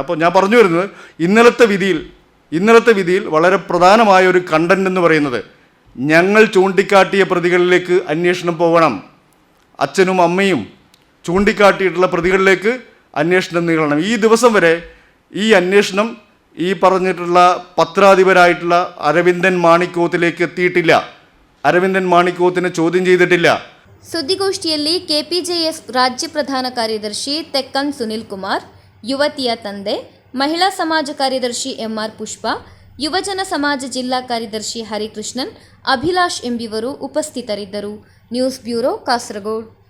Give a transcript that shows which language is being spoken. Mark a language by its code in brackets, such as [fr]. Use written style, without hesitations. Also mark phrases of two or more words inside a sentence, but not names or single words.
[ml] അപ്പോൾ ഞാൻ പറഞ്ഞു വരുന്നത് ഇന്നലത്തെ വിധിയിൽ വളരെ പ്രധാനമായ ഒരു കണ്ടന്റ് എന്ന് പറയുന്നത് ഞങ്ങൾ ചൂണ്ടിക്കാട്ടിയ പ്രതികളിലേക്ക് അന്വേഷണം പോകണം. അച്ഛനും അമ്മയും ചൂണ്ടിക്കാട്ടിയിട്ടുള്ള പ്രതികളിലേക്ക് അന്വേഷണം നീളണം. ഈ ദിവസം വരെ ഈ അന്വേഷണം ഈ പറഞ്ഞിട്ടുള്ള പത്രാധിപരായിട്ടുള്ള അരവിന്ദൻ മാണിക്കോത്തിലേക്ക് എത്തിയിട്ടില്ല. അരവിന്ദൻ മാണിക്കോത്തിനെ ചോദ്യം ചെയ്തിട്ടില്ല. [kn] ಸುದ್ದಿಗೋಷ್ಠಿಯಲ್ಲಿ ಕೆಪಿಜೆಎಸ್ ರಾಜ್ಯ ಪ್ರಧಾನ ಕಾರ್ಯದರ್ಶಿ ತೆಕ್ಕನ್ ಸುನಿಲ್ ಕುಮಾರ್, ಯುವತಿಯ ತಂದೆ, ಮಹಿಳಾ ಸಮಾಜ ಕಾರ್ಯದರ್ಶಿ ಎಂಆರ್ ಪುಷ್ಪ, ಯುವಜನ ಸಮಾಜ ಜಿಲ್ಲಾ ಕಾರ್ಯದರ್ಶಿ ಹರಿಕೃಷ್ಣನ್, ಅಭಿಲಾಷ್ ಎಂಬಿವರು ಉಪಸ್ಥಿತರಿದ್ದರು. ನ್ಯೂಸ್ ಬ್ಯೂರೋ, ಕಾಸರಗೋಡು.